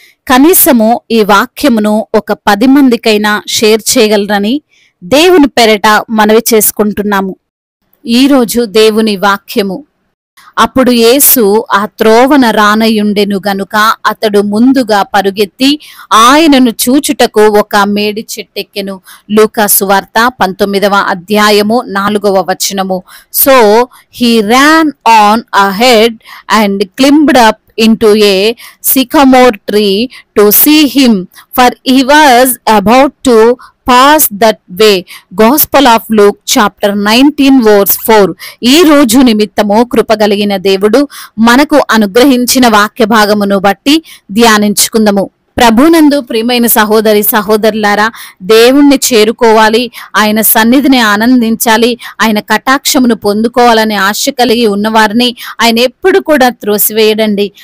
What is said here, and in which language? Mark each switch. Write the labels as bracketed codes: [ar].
[te] కనీసము ఈ వాక్యమును ఒక 10 మందికైనా షేర్ చేయగలరని దేవుని పేరట మనవి చేసుకుంటున్నాము. ఈరోజు దేవుని వాక్యము, అప్పుడు యేసు ఆ త్రోవన రానయుండెను గనుక అతడు ముందుగా పరుగెత్తి ఆయనను చూచుటకు ఒక మేడి చెట్టెక్కెను. లూకా సువార్త 19వ అధ్యాయము 4వ వచనము. [en] So he ran on ahead and climbed up into a sycamore tree to see him, for he was about to pass that way. Gospel of Luke chapter 19 verse 4. [te] ఈ రోజు నిమిత్తము కృపగలిగిన దేవుడు మనకు అనుగ్రహించిన వాక్య భాగమును బట్టి ధ్యానించుకుందాము. ప్రభునందు ప్రియమైన సహోదరి సహోదరులారా, దేవుణ్ణి చేరుకోవాలి, ఆయన సన్నిధిని ఆనందించాలి, ఆయన కటాక్షమును పొందుకోవాలనే ఆశ కలిగి ఉన్నవారిని ఆయన ఎప్పుడు కూడా త్రోసివేయడండి.